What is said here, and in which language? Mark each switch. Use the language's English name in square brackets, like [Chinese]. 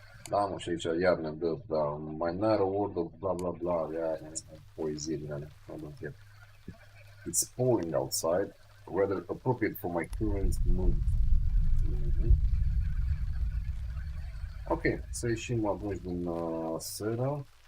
[Romanian] Da, mă, și aici iar ne dă, da, [English] my narrow world of blah blah [Romanian] blah, iar poezie din alea, [English] I don't care. It's pouring outside, rather appropriate for my current mood. [Romanian] Ok, să ieșim atunci din seră.